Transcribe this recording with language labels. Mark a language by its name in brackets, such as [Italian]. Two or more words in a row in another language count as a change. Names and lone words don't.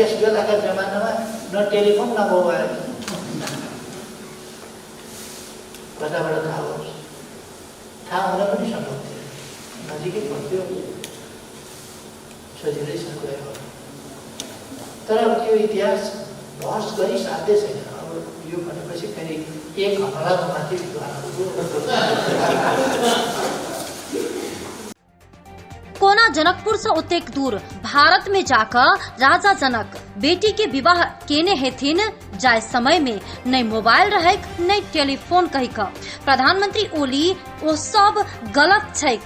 [Nepali] त्यस बेलाका जमानामा न टेलिफोन न मोबाइल, कताबाट थाहा होस्, थाहा हुन पनि सम्भव थियो, नजिकै पर्थ्यो, सजिलैसँग गयो। तर त्यो इतिहास बहस गरी साध्य छैन। अब यो भनेपछि फेरि एक हप्ताको माथि [Maithili] कोना जनकपुर से उतेक दूर भारत में जाकर राजा जनक बेटी के विवाह केने हेथिन। जाय समय में न मोबाइल रहेक न टेलीफोन कही का प्रधानमंत्री ओली ओ सब गलत छैक।